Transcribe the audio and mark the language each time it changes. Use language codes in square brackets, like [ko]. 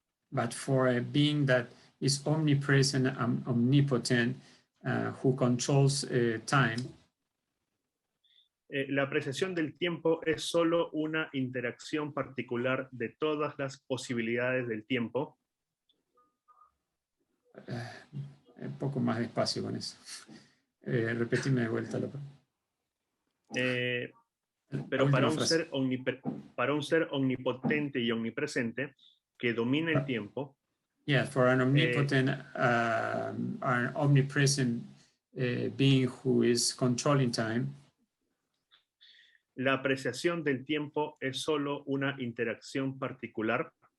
[en] but for a being that is omnipresent and omnipotent, who controls time, [es] la apreciación del tiempo es solo una interacción particular de todas las posibilidades del tiempo. Un poco más despacio con eso. Repetime de vuelta. Pero para un ser omnipotente y omnipresente que domina el tiempo. [en] Yeah, for an omnipotent, an omnipresent being who is controlling time. [es] La apreciación del tiempo es solo una interacción particular.